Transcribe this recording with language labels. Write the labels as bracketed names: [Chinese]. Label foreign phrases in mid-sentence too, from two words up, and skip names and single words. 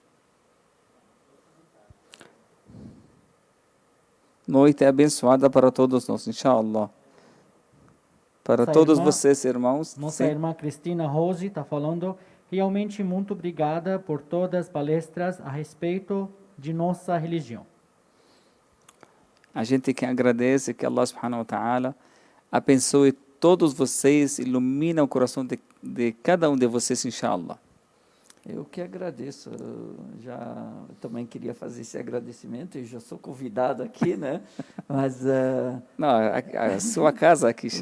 [Portuguese] Noite abençoada para todos nós, inshallah. Para Nossa todos irmã, vocês, irmãos. Nossa irmã Cristina Rose está falando, Realmente muito obrigada por todas as palestras a respeito de nossa religião. A gente que agradece que [Arabic] الله سبحانه وتعالى [Portuguese] abençoe todos vocês, ilumina o coração de cada um de vocês, inshallah. Eu que agradeço. Eu também queria fazer esse agradecimento e já sou convidado aqui, né? Mas Não, a sua casa aqui, Sheikh.